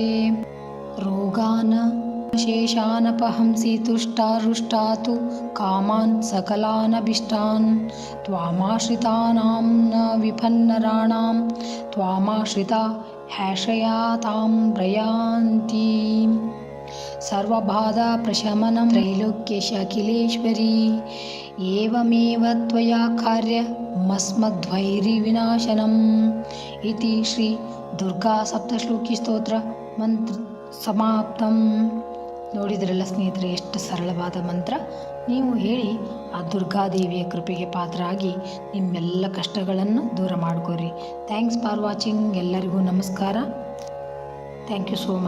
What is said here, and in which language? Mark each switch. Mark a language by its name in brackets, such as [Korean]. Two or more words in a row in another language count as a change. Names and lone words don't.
[Sanskrit] ರೋಗಾನ್ ಶೇಷಾನಪಹಂಸಿ ತುಷ್ಟಾರುಷ್ಟಾತು ಕಾಮಾನ್ ಸಕಲಾನಭಿಷ್ಟಾನ್ ತ್ವಾಮಾಶ್ರಿತಾನಾಂ ನ ವಿಪನ್ನರಾಣಾಂ ತ್ವಾಮಾಶ್ರಿತಾ ಹ್ಯಾಶ್ರಯಾತಾಂ ಪ್ರಯಾಂತಿ. ಸರ್ವಬಾಧಾ ಪ್ರಶಮನಂ ತ್ರೈಲೋಕ್ಯಶಾಖಿಲೇಶ್ವರಿ ಏವಮೇವ ತ್ವಯಾ ಕಾರ್ಯ ಮಸ್ಮದ್ವೈರಿ ವಿನಾಶನಂ ಇತಿ ಶ್ರೀ ದುರ್ಗಾ ಸಪ್ತಶ್ಲೋಕಿ ಸ್ತೋತ್ರ ಮಂತ್ರ ಸಮಾಪ್ತಂ. [Kannada] ನೋಡಿದ್ರಲ್ಲ ಸ್ನೇಹಿತರೆ, ಎಷ್ಟು ಸರಳವಾದ ಮಂತ್ರ. ನೀವು ಹೇಳಿ ಆ ದುರ್ಗಾದೇವಿಯ ಕೃಪೆಗೆ ಪಾತ್ರರಾಗಿ ನಿಮ್ಮೆಲ್ಲ ಕಷ್ಟಗಳನ್ನು ದೂರ ಮಾಡ್ಕೋರಿ. [English] Thanks for watching. [Kannada] ಎಲ್ಲರಿಗೂ ನಮಸ್ಕಾರ. [English] Thank you so much.